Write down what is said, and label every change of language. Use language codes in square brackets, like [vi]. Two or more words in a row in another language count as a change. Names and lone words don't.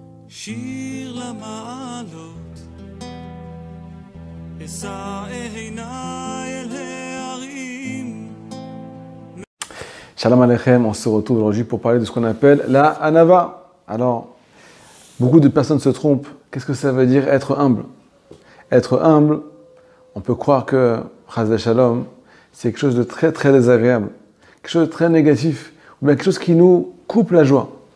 [he] שיר למעלות, אשא עיניי אל ההרים. שלום עליכם, [fr] on se retrouve aujourd'hui pour parler de ce qu'on appelle la Hanava. Alors, beaucoup de personnes se trompent. Qu'est-ce que ça veut dire être humble? Être humble, on peut croire que, [he] חס ושלום, [fr] c'est quelque chose de très très désagréable, quelque chose de très négatif, ou bien quelque chose qui nous coupe la joie.